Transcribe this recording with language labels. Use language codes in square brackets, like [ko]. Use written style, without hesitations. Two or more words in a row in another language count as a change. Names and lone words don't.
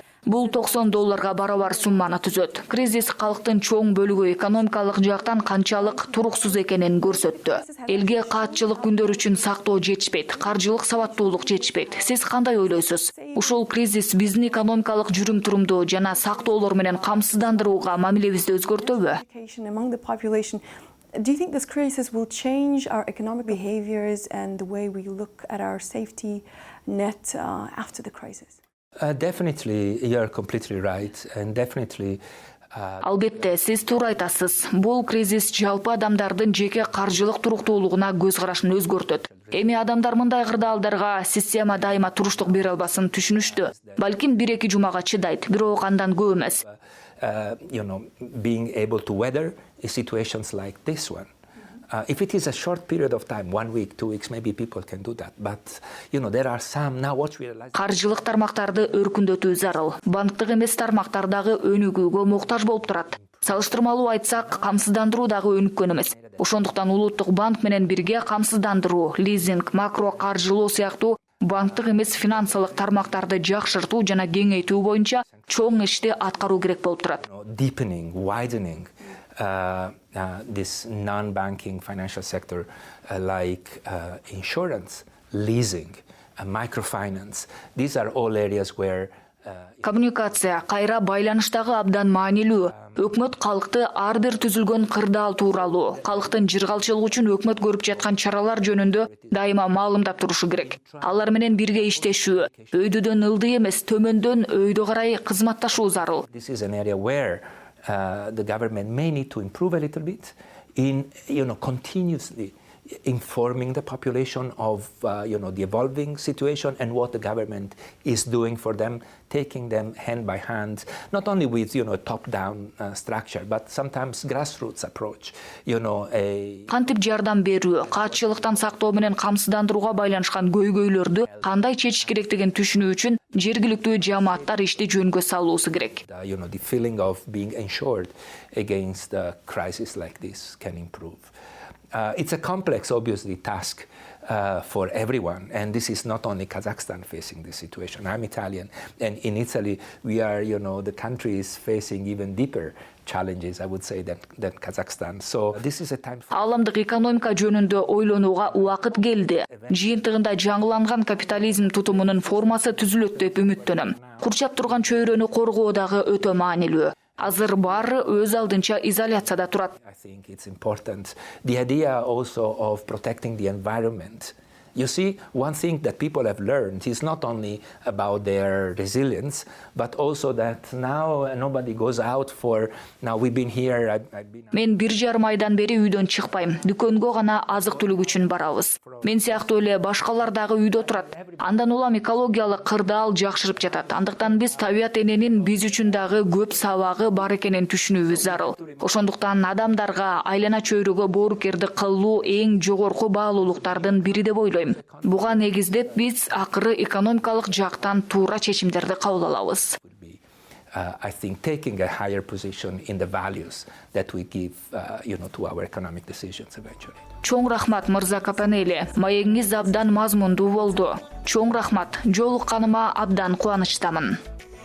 [ky] Бул $90 барабар сумманы түзөт. Кризис калктын чоң бөлүгү экономикалык жактан канчалык туруксуз экенин көрсөттү. Элге каатчылык күндөр үчүн сактоо жетишпейт, каржылык сабаттуулук жетишпейт. Сиз кандай ойлойсуз? Ушул кризис биздин экономикалык жүрүм-турумду жана сактоолор менен камсыздандырууга мамилебизди өзгөртөбү? [en] Do you think this crisis will change our economic behaviors and the way we look at our safety net after the crisis? Definitely, you are completely right, and definitely. [ky] Албетте, сиз туура айтасыз. Бул кризис жалпы адамдардын жеке каржылык туруктуулугуна көз карашын өзгөртөт. Эми адамдар мындай кырдаалдарга система дайыма туруштук бере албасын түшүнүштү. Балким 1-2 жумага чыдайт, бирок андан көп эмес. [en] Being able to weather situations like this one. If it is a short period of time, 1 week, 2 weeks, maybe people can do that. But, there are some, now what we realize... [ky] Каржылык тармактарды өркүндөтүү зарыл. Банктык эмес тармактардагы өнүгүүгө муктаж болуп турат. Салыштырмалуу айтсак, камсыздандыруу дагы өнүккөн эмес. Ошондуктан Улуттук банк менен бирге камсыздандыруу, лизинг, макро каржылоо сыяктуу банктык эмес финансылык тармактарды жакшыртуу жана кеңейтүү боюнча чоң ишти аткаруу керек болуп турат. [en] Deepening, widening this non-banking financial sector like insurance, leasing, microfinance. These are all areas where [ky] Коммуникация кайра байланыштагы абдан маанилүү. Өкмөт калкты ар бир түзүлгөн кырдаал тууралуу, калктын жыргалчылыгы үчүн өкмөт көрүп жаткан чаралар жөнүндө дайыма маалымдап турушу керек. Алар менен бирге иштешүү, өйдөдөн ылдый эмес, төмөндөн өйдө карай кызматташуу зарыл. [en] This is an area where the government may need to improve a little bit in, continuously informing the population of, the evolving situation and what the government is doing for them, taking them hand by hand, not only with, a top-down structure, but sometimes grassroots approach, [ky] Кантип жардам берүү, каатчылыктан сактоо менен камсыздандырууга байланышкан көйгөйлөрдү кандай чечиш керектигин түшүнүү үчүн жергиликтүү жамааттар ишти жөнгө салуусу керек. [en] The feeling of being insured against a crisis like this can improve. It's a complex, obviously, task for everyone, and this is not only Kazakhstan facing this situation. I'm Italian, and in Italy, we are, the country is facing even deeper challenges, I would say, than Kazakhstan. So this is a time for... [ky] Аламдык экономика жөнүндө ойлонууга убакыт келди. Жыйынтыгында жаңыланган капитализм тутумунун формасы түзүлөт деп үмүттөнөм. Курчап турган чөйрөнү коргоо дагы өтө маанилүү. Азыр баары өз алдынча изоляцияда турат. [en] I think it's important. The idea also of protecting the environment. You see, one thing that people have learned is not only about their resilience, but also that now nobody goes out for, now we've been here, I've been... [ky] Мен 1,5 айдан бери үйдөн чыкпайм. Дүкөнгө гана азык-түлүк үчүн барабыз. Мен сыяктуу эле башкалар дагы үйдө турат. Андан улам экологиялык кырдаал жакшырып жатат. Андыктан биз табият эненин биз үчүн дагы көп сабагы бар экенин түшүнүүбүз зарыл. Ошондуктан адамдарга айлана чөйрөгө боорукердик кылуу эң жогорку баалуулуктардын бири деп ойлойм. Буга негиздеп биз акыры экономикалык жактан туура чечимдерди кабыл алабыз. [en] I think taking a higher position in the values that we give, to our economic decisions eventually. [ky] Чоң рахмат, Мырза Капанели. Маегиңиз абдан мазмундуу болду. Чоң рахмат. Жолукканыма абдан кубанычтамын.